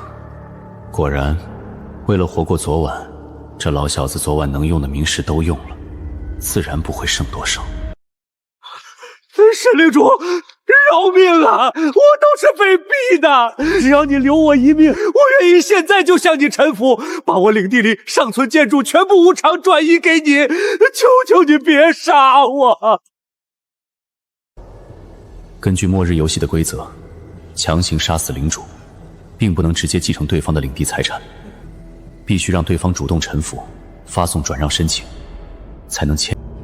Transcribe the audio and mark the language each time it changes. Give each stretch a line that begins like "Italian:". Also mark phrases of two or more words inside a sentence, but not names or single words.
Chinese: 果然，為了活過昨晚，這老小子昨晚能用的冥石都用了，自然不會剩多少。沈領主，饒命啊！我都是被逼的，只要你留我一命，我願意現在就向你臣服，把我領地裡尚存建築全部無償轉移給你，求求你別殺我！根據末日遊戲的規則，強行殺死領主，並不能直接繼承對方的領地財產，必須讓對方主動臣服，發送轉讓申請，才能簽。